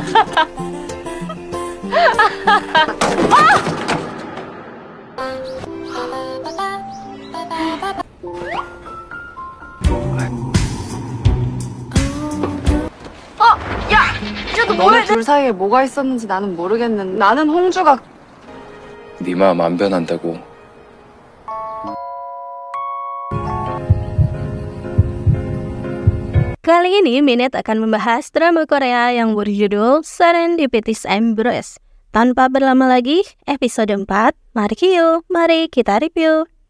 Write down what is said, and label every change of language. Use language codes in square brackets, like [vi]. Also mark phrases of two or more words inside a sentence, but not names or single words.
[ko] 너네 둘 사이에 뭐가 있었는지 나는 모르겠는데 나는 홍주가 네 마음 안 변한다고. [id] Kali ini Minute akan membahas drama Korea yang berjudul Serendipities Embrace. Tanpa berlama lagi, episode 4, mari kita review.